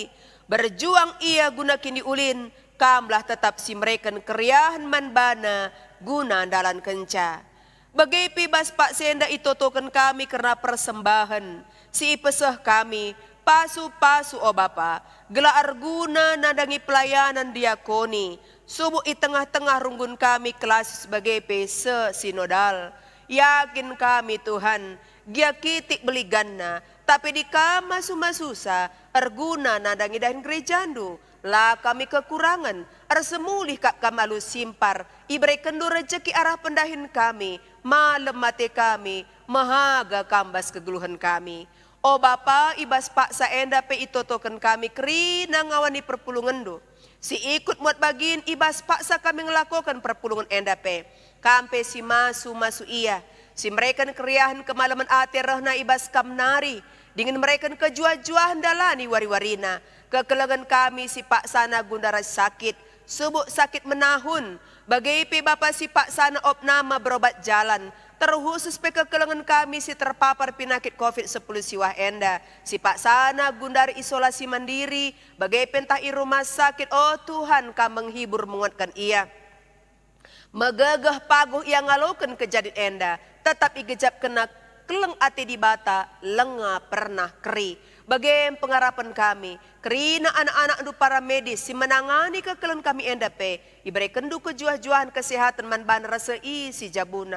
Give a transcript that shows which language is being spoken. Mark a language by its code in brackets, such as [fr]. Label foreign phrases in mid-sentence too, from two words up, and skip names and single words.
[btx] Berjuang ia guna kini ulin. Kamlah tetap si mereka keriahan manbana guna dalan kenca. Bagai pibas Pak Senda itotokan kami karena persembahan. Si ipesah kami pasu-pasu o Bapa. Gela arguna nadangi pelayanan diakoni. Subuh i tengah-tengah runggun kami kelas sebagai pese sinodal. Yakin kami Tuhan, gia kitik beliganna, tapi di kama suma-susa, arguna nadangi dahin gerejandu. Lah kami kekurangan, semulih kak kamalu simpar, ibre kendu rejeki arah pendahin kami, malam mati kami, mahaga kambas kegeluhan kami. O Bapa, ibas Pak Saenda pe itotokan kami kerina ngawani perpulungan do. Si ikut muat bagin ibas paksa kami ngelakukan perpulungan enda pe. Kampe si masu iya. Si mereka keriahan kemalaman ate rehna ibas kamnari. Dengan mereka kejuah-juahan dalani wari-warina. Kekelangan kami si Pak Sana gundara sakit. Subuk [id] sakit menahun. [btx] Bagai pe Bapak si Pak Sana opnama [id] berobat jalan. [btx] Terkhusus pe kekelangan kami si terpapar penyakit COVID-10 siwah enda. Si Pak Sana gundar [id] isolasi mandiri. [btx] Bagai pentah i rumah sakit. [id] Oh Tuhan kau menghibur menguatkan ia. [btx] Megagah paguh yang ngalokan kejadian enda. Tetap igejap kena keleng ati di bata. Lenga pernah keri. Bagai pengarapan kami. Kerina anak-anak du para medis. Si menangani kekelan kami enda pe. Iberi kendu kejuah-juahan kesehatan manban rasa isi jabuna.